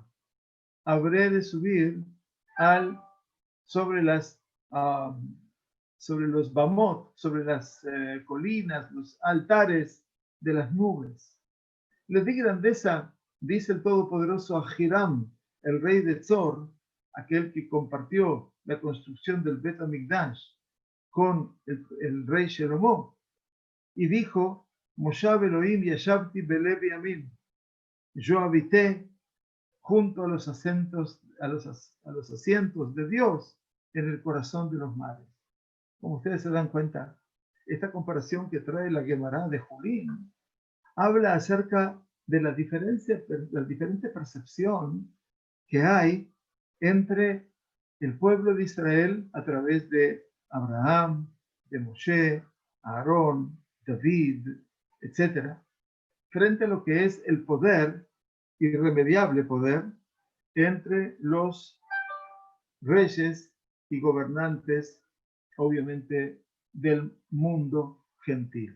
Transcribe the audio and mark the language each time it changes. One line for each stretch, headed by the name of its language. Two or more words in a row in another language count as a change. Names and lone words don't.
Spanish: Habré de subir sobre los bamot, sobre las colinas, los altares de las nubes. Les di grandeza, dice el Todopoderoso, a Hiram, el rey de Tzor, aquel que compartió la construcción del Bet HaMikdash con el rey Shelomó, y dijo,
Hebrew: מושב אלהים ישבתי בלב ימים.
Spanish: Yo habité junto a los asientos de Dios en el corazón de los mares. Como ustedes se dan cuenta, esta comparación que trae la Gemara de Julín habla acerca de la diferente percepción que hay entre el pueblo de Israel a través de Abraham, de Moshe, Aarón, David, etc., frente a lo que es el poder, irremediable poder, entre los reyes y gobernantes, obviamente, del mundo gentil.